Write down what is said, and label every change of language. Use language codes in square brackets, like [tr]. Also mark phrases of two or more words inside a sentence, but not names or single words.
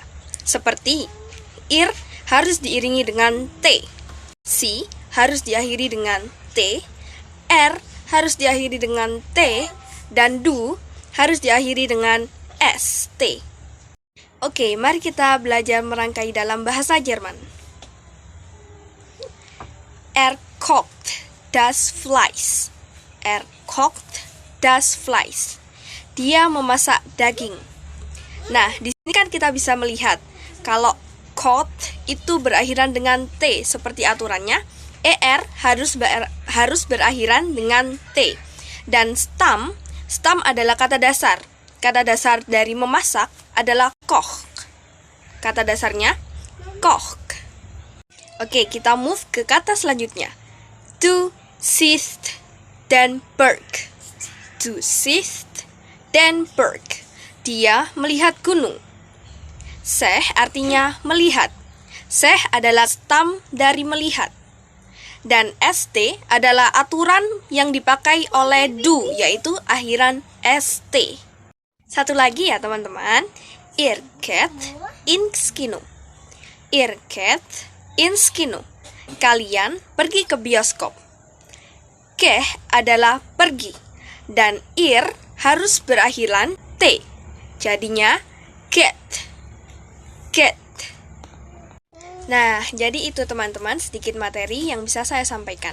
[id] Seperti ir harus diiringi dengan t, si harus diakhiri dengan t, harus diakhiri dengan t, dan du harus diakhiri dengan st. Oke, mari kita belajar merangkai dalam bahasa Jerman. [de] Kocht das Fleisch. Kocht das Fleisch. [id] Dia memasak daging. Nah, di sini kan kita bisa melihat kalau kocht itu berakhiran dengan t seperti aturannya, harus berakhiran dengan t. Dan stam adalah kata dasar. Kata dasar dari memasak adalah koch. Kata dasarnya koch. Oke, kita move ke kata selanjutnya. [de] Du siehst den Berg. Du siehst den Berg. [id] Dia melihat gunung. Seh artinya melihat. Seh adalah stam dari melihat. Dan st adalah aturan yang dipakai oleh du, yaitu akhiran st. Satu lagi ya teman-teman. [de] Ihr geht ins Kino. Ihr geht ins Kino. [id] Kalian pergi ke bioskop. Ke adalah pergi, dan ir harus berakhiran t. Jadinya get. Nah, jadi itu teman-teman sedikit materi yang bisa saya sampaikan.